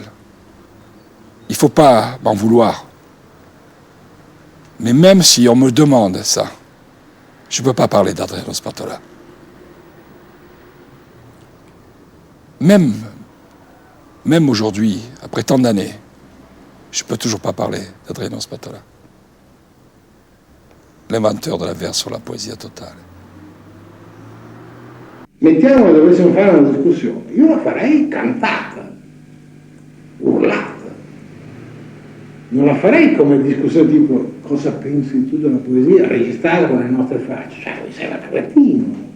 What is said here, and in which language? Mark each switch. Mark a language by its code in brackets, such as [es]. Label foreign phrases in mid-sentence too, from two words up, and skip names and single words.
[fr] Il ne faut pas m'en vouloir. Mais même si on me demande ça, je ne peux pas parler d'Adriano Spatola. Même aujourd'hui, après tant d'années, je ne peux toujours pas parler d'Adriano Spatola, l'inventeur de la vers sur la [it] poesia totale. Mettiamo che dovessimo fare una discussione, io la farei cantata, urlata. Non la farei come discussione tipo cosa pensi tu della poesia, registrata con le nostre facce, cioè sei un cretino.